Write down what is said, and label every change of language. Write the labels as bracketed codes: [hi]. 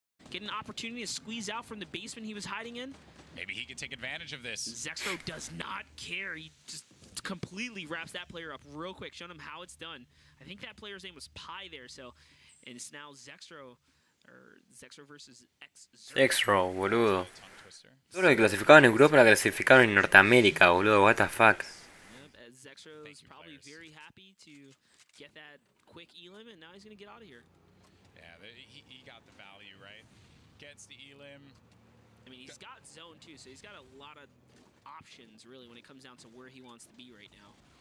[en] Get an opportunity to squeeze out from the basement he was hiding in. Maybe he could take advantage of this. Zexro does not care. He just completely wraps that player up real quick, showing him how it's done. I think that player's name was Pi there, so and it's now Zexro versus [es] Zexro, boludo. Todo lo que clasificaban en Europa la clasificaron en Norteamérica, boludo. [en] What the fuck. Zexro is probably very happy to get that quick elim, and now he's gonna get out of here. Yeah, he got the value, right? Gets the elim. I mean, he's got zone too, so he's got a lot of options really when it comes down to where he wants to be right now.